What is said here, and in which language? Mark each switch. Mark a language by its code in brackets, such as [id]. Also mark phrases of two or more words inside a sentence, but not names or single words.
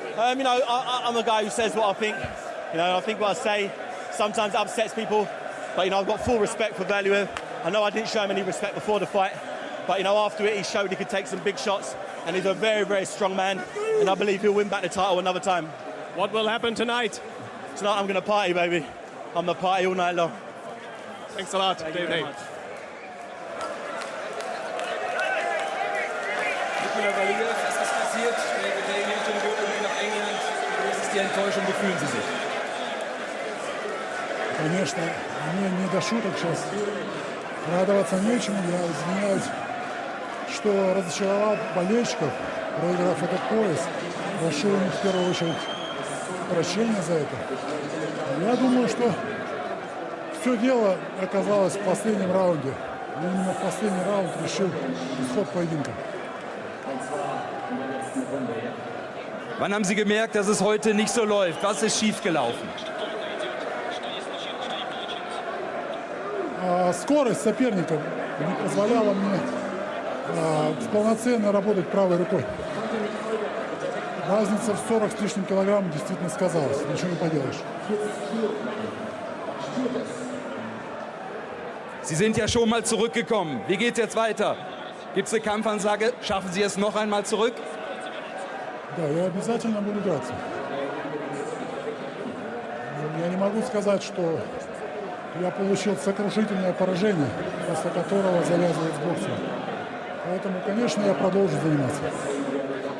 [en] You know, I'm a guy who says what I think. You know, I think what I say sometimes upsets people, but you know, I've got full respect for Valuev. I know I didn't show him any respect before the fight, but you know, after it, he showed he could take some big shots, and he's a very, very strong man, and I believe he'll win back the title another time. What will happen tonight? Tonight I'm going to party, baby. I'm going to party all night long. Thanks a lot, David Haye. [de] Nikolai Valuev, was ist passiert? David Haye nimmt den Gürtel nach England. Was ist die Enttäuschung? Wie fühlen Sie sich? [ru] Конечно, мне не до шуток сейчас. Радоваться нечему, я извиняюсь, что разочаровал болельщиков, проиграв этот пояс. Прошу у них в первую очередь прощения за это. Я думаю, что все дело оказалось в последнем раунде. И именно в последний раунд решил исход поединка. [de] Wann haben Sie gemerkt, dass es heute nicht so läuft? Was ist schiefgelaufen? [ru] Скорость соперника не позволяла мне полноценно работать правой рукой. Разница в 40 с лишним килограмм действительно сказалась. Ничего не поделаешь. [de] Sie sind ja schon mal zurückgekommen. Wie geht's jetzt weiter? Gibt es eine Kampfansage? Schaffen Sie es noch einmal zurück? [ru] Да, я обязательно буду драться. Я не могу сказать, что я получил сокрушительное поражение, после которого завязывает с боксом. Поэтому, конечно, я продолжу заниматься.